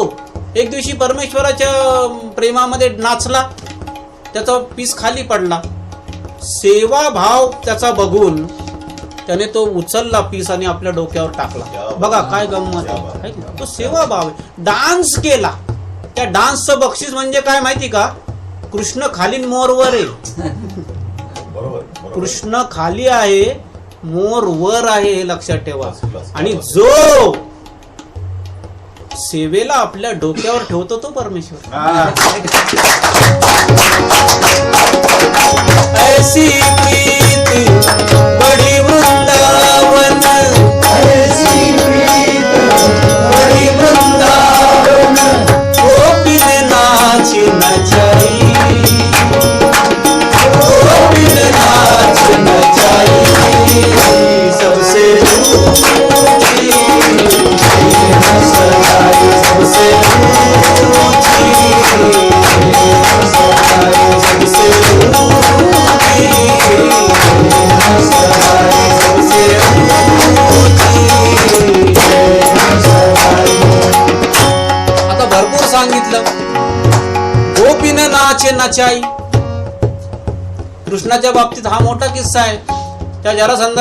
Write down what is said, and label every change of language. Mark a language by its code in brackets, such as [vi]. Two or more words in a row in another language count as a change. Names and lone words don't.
[mr] एक दिवशी परमेश्वराच्या प्रेमामध्ये नाचला, त्याचा पीस खाली पडला. सेवा भाव त्याचा बघून त्याने तो उचलला पीस आणि आपल्या डोक्यावर टाकला. बघा काय गंमत आहे. तो सेवा भाव आहे. डान्स केला. त्या डान्सचं बक्षीस म्हणजे काय माहिती का, कृष्ण खाली मोर वर आहे. कृष्ण खाली आहे, मोर वर आहे, हे लक्षात ठेवा. आणि जो सेवेला आपल्या डोक्यावर ठेवतो तो परमेश्वर. [hi] ऐसी प्रीति बड़ी वृंदावन, ऐसी प्रीति बड़ी वृंदावन, गोपी ने नाच नचाई, गोपी ने नाच नचाई, सबसे ऊंची सजाई, सबसे ऊंची सजाई, सबसे [mr] आता भरपूर सांगितलं. [hi] गोपीने नाचे नचाई. [mr] कृष्णाच्या बाबतीत हा मोठा किस्सा आहे.